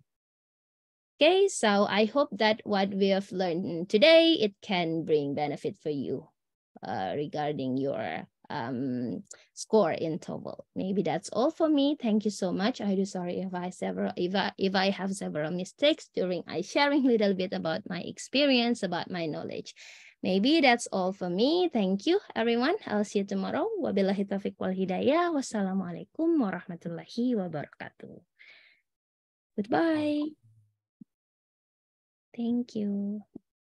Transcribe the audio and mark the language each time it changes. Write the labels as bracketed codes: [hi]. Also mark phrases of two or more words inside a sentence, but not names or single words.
[en] Okay, so I hope that what we have learned today, it can bring benefit for you regarding your score in TOEFL. Maybe that's all for me. Thank you so much. I do sorry if I have several mistakes during I sharing a little bit about my experience, about my knowledge. Maybe that's all for me. Thank you, everyone. I'll see you tomorrow. [ar] وبالله التوفيق والهداية. والسلام عليكم ورحمة الله وبركاته. [en] Goodbye. Thank you.